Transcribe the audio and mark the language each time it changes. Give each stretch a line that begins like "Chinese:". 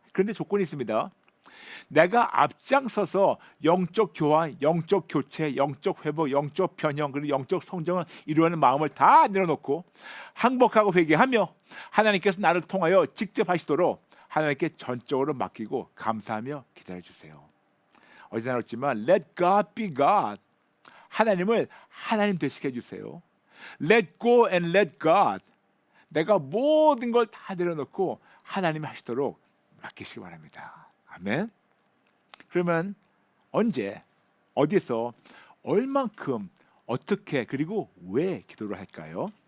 Korean: 그런데 조건이 있습니다. 내가 앞장서서 영적 교환, 영적 교체, 영적 회복, 영적 변형 그리고 영적 성장을 이루는 마음을 다 내려놓고 항복하고 회개하며 하나님께서 나를 통하여 직접 하시도록 하나님께 전적으로 맡기고 감사하며 기다려주세요. 어제 나눴지만
English: Let God be God.
Korean: 하나님을 하나님 되시게 해주세요.
English: Let go and let God.
Korean: 내가 모든 걸 다 내려놓고 하나님이 하시도록 맡기시기 바랍니다. 아멘. 그러면 언제, 어디서, 얼만큼, 어떻게 그리고 왜 기도를 할까요?